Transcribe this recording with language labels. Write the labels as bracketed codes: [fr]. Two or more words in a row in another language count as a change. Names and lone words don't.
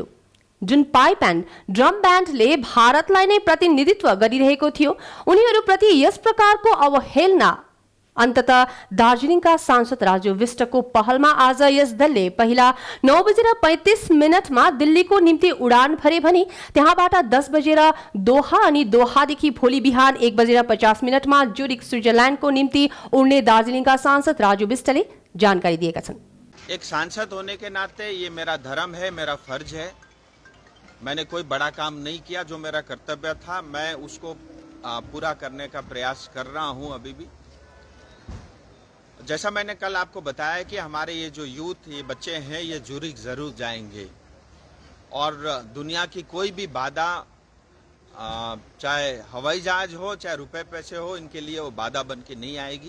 [ne] जुन पाइप एन्ड ड्रम ब्यान्डले भारतलाई नै प्रतिनिधित्व गरिरहेको थियो, उनीहरूप्रति यस प्रकारको अवहेलना अन्ततः दार्जिलिङका सांसद राजु विष्टको पहलमा आज यस दलले पहिला 9:35 मा दिल्लीको निम्ति उडान भरे भने त्यहाँबाट 10 दोहा अनि दोहादेखि भोलि बिहान 1:50 मा ज्युरिक स्विट्जरल्यान्डको निम्ति उड्ने दार्जिलिङका सांसद राजु विष्टले जानकारी दिएका छन्। [hi] एक सांसद होने के नाते ये मेरा धर्म है, मेरा फर्ज है। मैंने कोई बड़ा काम नहीं किया, जो मेरा कर्तव्य था मैं उसको पूरा करने का प्रयास कर रहा हूं अभी भी। जैसा मैंने कल आपको बताया कि हमारे ये जो यूथ, ये बच्चे हैं, ये ज्यूरिक जरूर जाएंगे और दुनिया की कोई भी बाधा, चाहे हवाई जहाज हो चाहे रुपए पैसे हो, इनके लिए वो बाधा बन के नहीं आएगी।